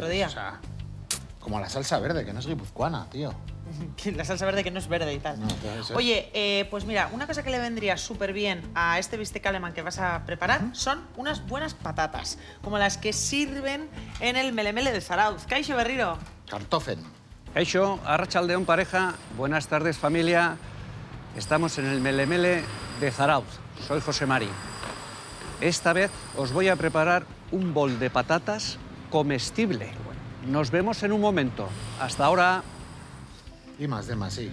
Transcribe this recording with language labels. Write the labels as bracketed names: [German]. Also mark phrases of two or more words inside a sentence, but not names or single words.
[Spanish] el otro pues, día. o sea, como la salsa verde, que no es guipuzcoana, tío. La salsa verde que no es verde y tal. No, puede ser. Oye, pues mira, una cosa que le vendría súper bien a este bistec alemán que vas a preparar son unas buenas patatas, como las que sirven en el melemele de Zarauz. [Basque] Kaixo Berriro. [German] Kartoffeln. [Basque] Kaixo, arratsaldeon [Spanish] pareja, buenas tardes familia. Estamos en el melemele de Zarauz. Soy José Mari. Esta vez os voy a preparar un bol de patatas comestible. Nos vemos en un momento. Hasta ahora. Y más de más, sí.